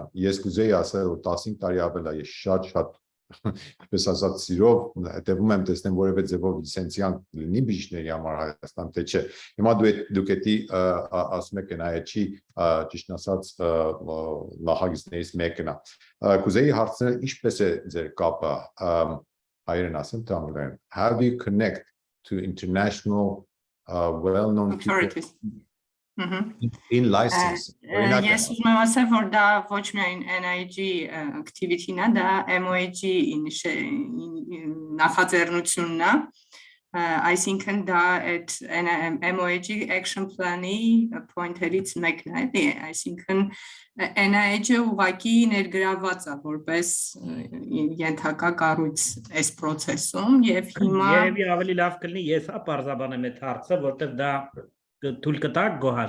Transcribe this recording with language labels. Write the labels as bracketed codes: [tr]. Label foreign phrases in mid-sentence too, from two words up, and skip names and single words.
[hy] ես կուզեի ասել որ 15 տարի ավել է, ես շատ Ինչպես ասած սիրով հետևում եմ տեսնեմ որևէ ձևով լիցենզիան լինի բժիշկների համար Հայաստան թե չէ հիմա դուք էդի ասում եք NIH-ի ճիշտ ասած նախագծներից մեկն է կուզեի հարցնել ինչպես է ձեր կապը հայերեն ասեմ թե անգլերեն [en] how do you connect to international well-known authorities in license [hy] Ես ուզում եմ ասել որ դա ոչ միայն NIG activity-ն է, դա MOAG նախաձեռնությունն է, այսինքն դա այդ MOAG [en] action plan- [hy] ի point-երից մեկն է, այսինքն NIH-ը ուղղակի ներգրավված է որպես ենթակա կառույց այս process-ում եւ հիմա Երևի ավելի լավ կլինի ես պարզաբանեմ այդ հարցը, որտեղ դա թույլ կտակ Գոհար